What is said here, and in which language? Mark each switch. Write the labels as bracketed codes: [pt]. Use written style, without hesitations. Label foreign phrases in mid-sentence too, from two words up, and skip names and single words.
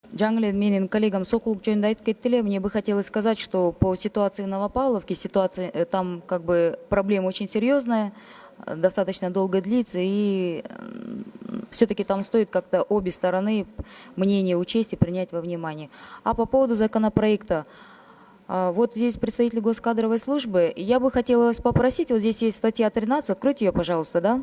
[ky] Жаңылен менин коллегам Сокулук жөнүндө айтып кетти эле. [ru] Мне бы хотелось сказать, что по ситуации в Новопавловке, ситуация там как бы проблема очень серьезная, достаточно долго длится, и все-таки там стоит как-то обе стороны мнение учесть и принять во внимание. А по поводу законопроекта, вот здесь представитель госкадровой службы, я бы хотела вас попросить, вот здесь есть статья 13, откройте ее, пожалуйста, да?